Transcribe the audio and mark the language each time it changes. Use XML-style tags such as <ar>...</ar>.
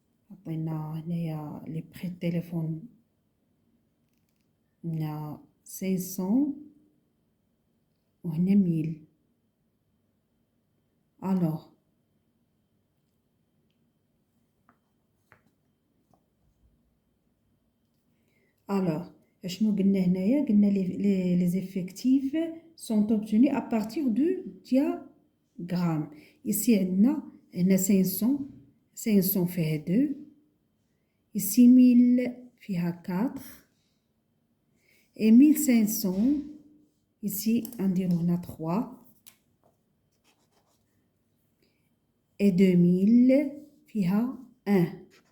<ar>عطينا هنايا لي بري التليفون هنا 500 وهنا 1000.</ar> <fr>alors</fr> <ar>شنو قلنا هنايا؟ قلنا</ar> <fr>les effectifs sont obtenus à partir du diagramme. ici</fr> <ar>عندنا هنا 500 فيها 2.</ar> <fr>ici</fr> <ar>1000 فيها 4</ar> <fr>et 1500 ici</fr> <ar>نديرو هنا 3</ar> <fr>et</fr> <ar>2000 فيها 1.</ar>